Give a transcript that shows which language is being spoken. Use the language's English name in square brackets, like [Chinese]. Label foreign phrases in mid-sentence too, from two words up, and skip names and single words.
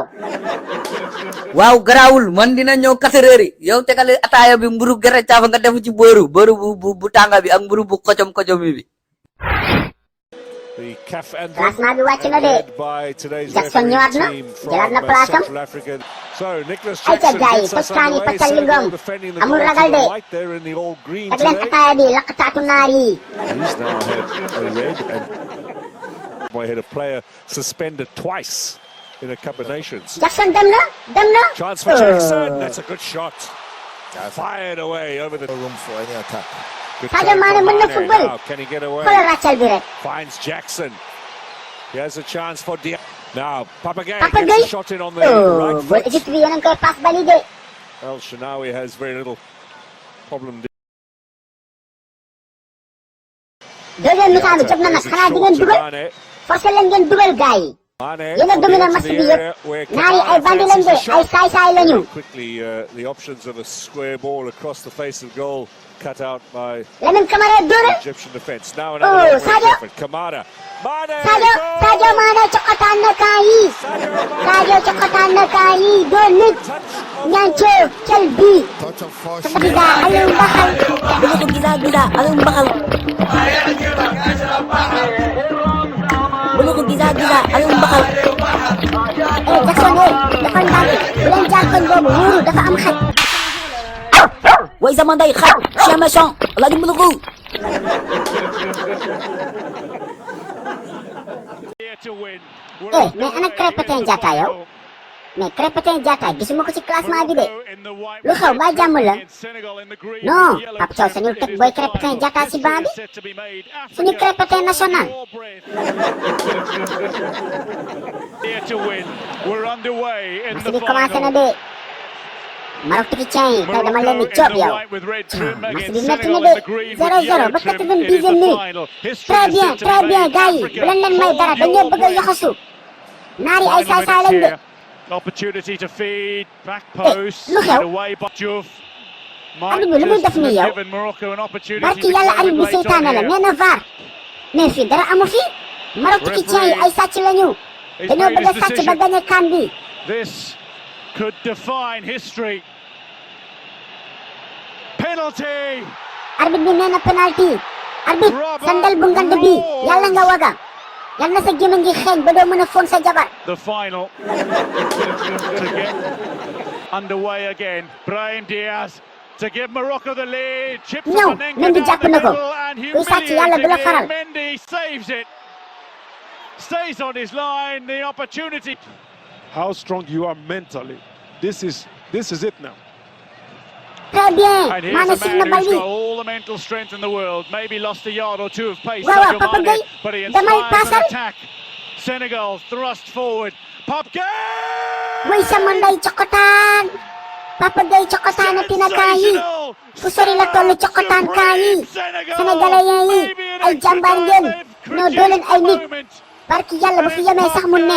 [Wolof] waaw garaawul man dina ñëw 4 heures yi yow tegal ataaya bi mburu gerte caaf nga def ci booru bu tànga bi ak mburu bu kocom bi. classement bi wàcc na de Jackson ñëwaat na jëlaat na place am ay ca gaay yi pockaan yi paccal li ngoom amul ragal de teg leen ataaya bi laqataatu naar yi [English] had a player suspended twice in a Cup of Nations. [Wolof] Jackson dem na [English] Chance for Jackson. That's a good shot. Fired away over the room for any attack. [Wolof] Sadio Mané mën na football [English] Can he get away? [Wolof] xoolal ràccal bi rek [English] Finds Jackson. He has a chance for now Papa Gueye Papa gets Gueye a shot in on the right [Wolof] góol [English] foot. [Wolof] Égypte bi yéen a ngi koy pass bali de [English] El Shanawi has very little problem. [French] deuxième mi-temps [Wolof] bi jot na nag xanaa di ngeen dugal forcé leen ngeen dugal gaay yi yéen a dominé match bi yëpp naar yi ay bandi lañ de ay saay-saay lañu [English] Quickly, the options of a square ball across the face of goal cut out by [Wolof] Lamine Camara dóoral [English] Egyptian defense. Now another long Sadio effort. Kamara. [Wolof] Sadio Mané coxotaan na kaa yi Sadio coxotaan na kaa yi doon nit ñanco cel bi [English] Touch of force. [Wolof] gisa Aliou Mbaxal dama ko gisa Aliou Mbaxal. Jackson dafa ndànk bu leen jaar koñ boobu wóoru dafa am xaj way sama ndey xaj [French] chien méchant [Wolof] Alaaji Souloukhou. mais ana Krépin Diatta yow mais Krépin Diatta gisuma ko ci classement bi de lu xew ba jàmm la non Pape Thiaw sañul teg booy Krépin Diatta ci banc bi suñu Krépin national match bi commencé na de Maroc Tikitin yi tey dama leen di coob yow match bi métti na de 0-0 ba 90e minute [French] très bien [Wolof] gars yi bu leen may dara dañoo bëgg a yoxasu naar yi ay saay-saay lañ de [English] Opportunity to feed back post [Wolof] lu xew [English] away by Diouf. [Wolof] arbitre bi lu muy def nii yow barki yàlla arbitre bi seytaane la nee na VAR mais fii dara amu fi Maroc Tikitin yi ay sàcc lañu dañoo bëgg a sàcc ba gagné CAN bi [English] This could define history. Penalty. [Wolof] arbitre bi nee na penalty arbitre sandal bu ngand bi yàlla nga waga yal na sa gémmiñ gi xeeñ ba doo mën a foon sa jabar [English] The final to get underway again. Brahim Diaz to give Morocco the lead. Chips [Wolof] ñëw Mendy jàpp na ko kuy sàcc yàlla du la faral [English] Mendy saves it. Stays on his line. The opportunity. How strong you are mentally. This is it now. [French] très bien [English] And Mané here's [Wolof] sig [English] a [Wolof] na [English] man [Wolof] bal [English] who's [Wolof] bi [English] got all the mental strength in the world. Maybe lost a yard or two of pace. [Wolof] waaw [English] Sadio Papa Mane, Gueye but he [Wolof] damay [English] inspires an [Wolof] paasal [English] attack. Senegal thrust forward. Pop Gueye! [Wolof] way sama nday cokotaan Papa Gueye cokotaan tina kaa yi fu sori la tollu cokotaan kaa yi sénégalais yi ay jàmbaar ngeen ñoo doo leen ay nit barki yàlla bu fi yemee sax mu neex